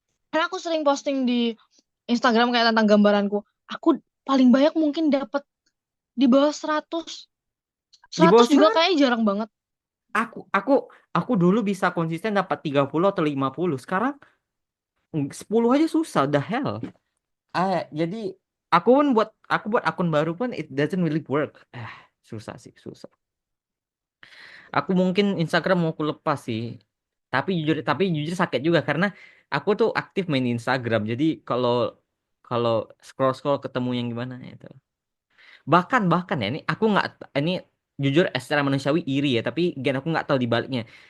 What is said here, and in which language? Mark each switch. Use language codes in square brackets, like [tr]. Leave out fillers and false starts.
[id] Karena aku sering posting di Instagram kayak tentang gambaranku. Aku paling banyak mungkin dapat di bawah 100. Di bawah 100 juga 100, kayaknya jarang banget. aku aku aku dulu bisa konsisten dapat 30 atau 50. Sekarang 10 aja susah, [en] the hell. [id] Jadi aku buat akun baru pun [en] it doesn't really work. [id] Susah sih, susah. Aku mungkin Instagram mau aku lepas sih. Tapi jujur sakit juga karena aku tuh aktif main Instagram. Jadi kalau kalau scroll ketemu yang gimana itu. Bahkan ya, ini jujur secara manusiawi iri ya, tapi gen aku nggak tahu di baliknya.